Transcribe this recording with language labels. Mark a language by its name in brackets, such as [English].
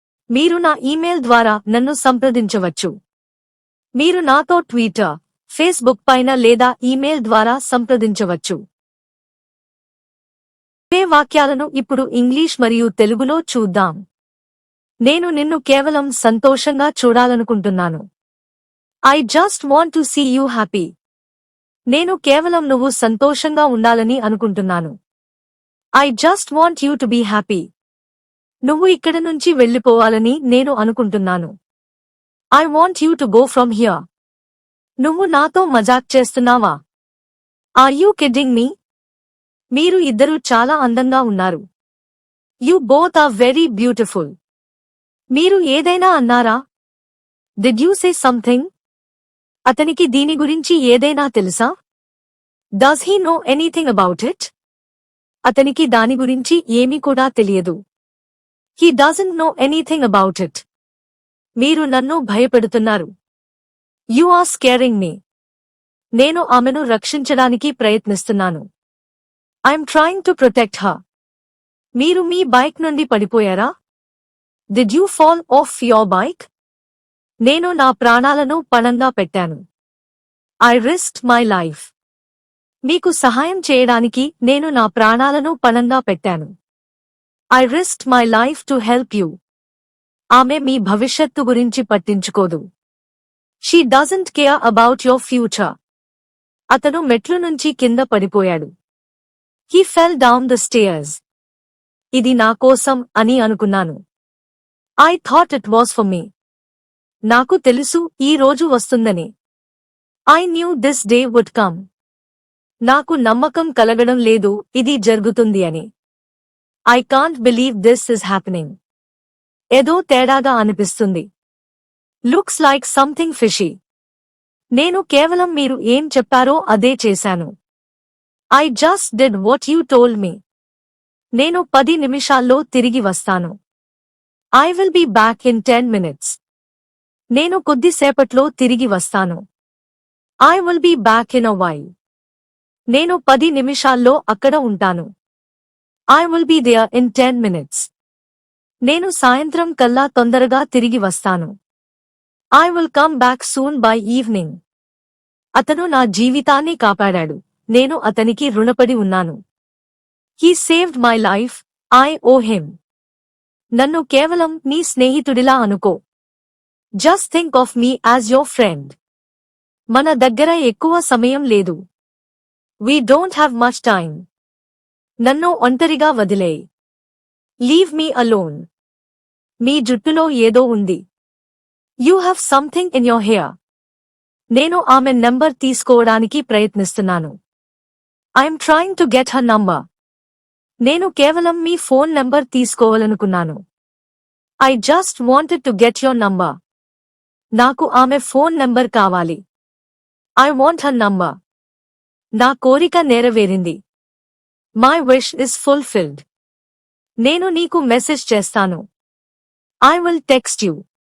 [Telugu] మీరు నా ఈమెయిల్ ద్వారా నన్ను సంప్రదించవచ్చు. మీరు నాతో ట్విట్టర్, ఫేస్బుక్ పైన లేదా ఈమెయిల్ ద్వారా సంప్రదించవచ్చు. ఇవే వాక్యాలను ఇప్పుడు ఇంగ్లీష్ మరియు తెలుగులో చూద్దాం. నేను నిన్ను కేవలం సంతోషంగా చూడాలనుకుంటున్నాను. [English] I just want to see you happy. [Telugu] నేను కేవలం నువ్వు సంతోషంగా ఉండాలని అనుకుంటున్నాను. [English] I just want you to be happy. [Telugu] నువ్వు ఇక్కడ నుంచి వెళ్ళిపోవాలని నేను అనుకుంటున్నాను. [English] I want you to go from here. [Telugu] నువ్వు నాతో మజాక్ చేస్తున్నావా? [English] Are you kidding me? [Telugu] మీరు ఇద్దరూ చాలా అందంగా ఉన్నారు. [English] You both are very beautiful. [Telugu] మీరు ఏదైనా అన్నారా? [English] Did you say something? [Telugu] అతనికి దీని గురించి ఏదైనా తెలుసా? [English] Does he know anything about it? [Telugu] అతనికి దాని గురించి ఏమీ కూడా తెలియదు. [English] He doesn't know anything about it. [Telugu] మీరు నన్ను భయపెడుతున్నారు. [English] You are scaring me. [Telugu] నేను ఆమెను రక్షించడానికి ప్రయత్నిస్తున్నాను. [English] I'm trying to protect her. [Telugu] మీరు మీ బైక్ నుండి పడిపోయారా? [English] Did you fall off your bike? [Telugu] నేను నా ప్రాణాలను పణంగా పెట్టాను. [English] I risked my life. [Telugu] మీకు సహాయం చేయడానికి నేను నా ప్రాణాలను పణంగా పెట్టాను. [English] I risked my life to help you. [Telugu] ఆమె మీ భవిష్యత్తు గురించి పట్టించుకోదు. [English] She doesn't care about your future. [Telugu] అతను మెట్లు నుంచి కింద పడిపోయాడు. [English] He fell down the stairs. [Telugu] ఇది నా కోసం అని అనుకున్నాను. [English] I thought it was for me. [Telugu] నాకు తెలుసు ఈ రోజు వస్తుందని. [English] I knew this day would come. [Telugu] నాకు నమ్మకం కలగడం లేదు ఇది జరుగుతుంది అని. [English] I can't believe this is happening. [Telugu] ఏదో తేడాగా అనిపిస్తుంది. [English] Looks like something fishy. [Telugu] నేను కేవలం మీరు ఏం చెప్పారో అదే చేశాను. [English] I just did what you told me. [Telugu] నేను 10 నిమిషాల్లో తిరిగి వస్తాను. [English] I will be back in 10 minutes. [Telugu] నేను కొద్దిసేపట్లో తిరిగి వస్తాను. [English] I will be back in a while. [Telugu] నేను 10 నిమిషాల్లో అక్కడ ఉంటాను. [English] I will be there in 10 minutes. [Telugu] నేను సాయంత్రం కల్లా తొందరగా తిరిగి వస్తాను. [English] I will come back soon by evening. [Telugu] అతను నా జీవితాన్ని కాపాడాడు. నేను అతనికి రుణపడి ఉన్నాను. [English] He saved my life. I owe him. [Telugu] నన్ను కేవలం నీ స్నేహితుడిలా అనుకో. [English] Just think of me as your friend. [Telugu] మన దగ్గర ఎక్కువ సమయం లేదు. [English] We don't have much time. [Telugu] నన్ను ఒంటరిగా వదిలేయ్. [English] Leave me alone. [Telugu] మీ జుట్టులో ఏదో ఉంది. [English] You have something in your hair. [Telugu] నేను ఆమె నంబర్ తీసుకోవడానికి ప్రయత్నిస్తున్నాను. [English] I'm trying to get her number. [Telugu] నేను కేవలం మీ phone number తీసుకోవాలనుకున్నాను. [English] I just wanted to get your number. [Telugu] నాకు ఆమె ఫోన్ నంబర్ కావాలి. [English] I want her number. [Telugu] నా కోరిక నెరవేరింది. [English] My wish is fulfilled. [Telugu] నేను నీకు మెసేజ్ చేస్తాను. [English] I will text you.